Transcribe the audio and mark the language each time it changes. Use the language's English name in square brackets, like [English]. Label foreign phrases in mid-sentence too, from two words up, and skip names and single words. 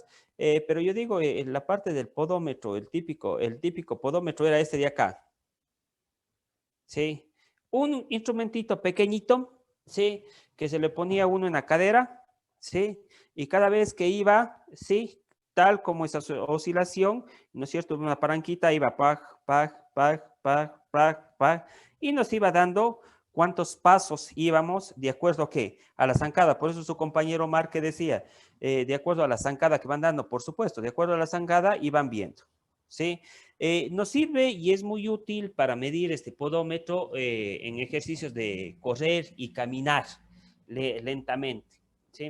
[Spanish] Pero yo digo, en la parte del podómetro, el típico podómetro era este de acá. Sí. Un instrumentito pequeñito, sí, que se le ponía uno en la cadera, sí, y cada vez que iba, sí, tal como esa oscilación, ¿no es cierto? Una palanquita iba pag, pag, pag, pag, pag, pag, y nos iba dando cuántos pasos íbamos de acuerdo a qué, a la zancada. Por eso su compañero Marque decía, de acuerdo a la zancada que van dando, por supuesto, de acuerdo a la zancada iban viendo, ¿sí? Nos sirve y es muy útil para medir este podómetro en ejercicios de correr y caminar lentamente, ¿sí?